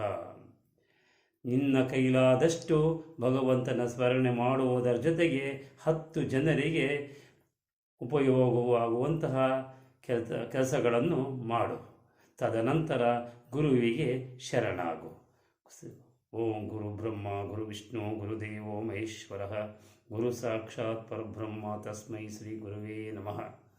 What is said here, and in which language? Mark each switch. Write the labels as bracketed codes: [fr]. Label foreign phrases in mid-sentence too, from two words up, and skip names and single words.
[kn] ನಿನ್ನ ಕೈಲಾದಷ್ಟು ಭಗವಂತನ ಸ್ಮರಣೆ ಮಾಡುವುದರ ಜೊತೆಗೆ 10 ಜನರಿಗೆ ಉಪಯೋಗವಾಗುವಂತಹ ಕೆಲಸಗಳನ್ನು ಮಾಡು. ತದನಂತರ ಗುರುವಿಗೆ ಶರಣಾಗು. [sa] ಓಂ ಗುರು ಬ್ರಹ್ಮ ಗುರು ವಿಷ್ಣು ಗುರುದೇವೋ ಮಹೇಶ್ವರ ಗುರು ಸಾಕ್ಷಾತ್ ಪರಬ್ರಹ್ಮ ತಸ್ಮೈ ಶ್ರೀ ಗುರುವೇ ನಮಃ.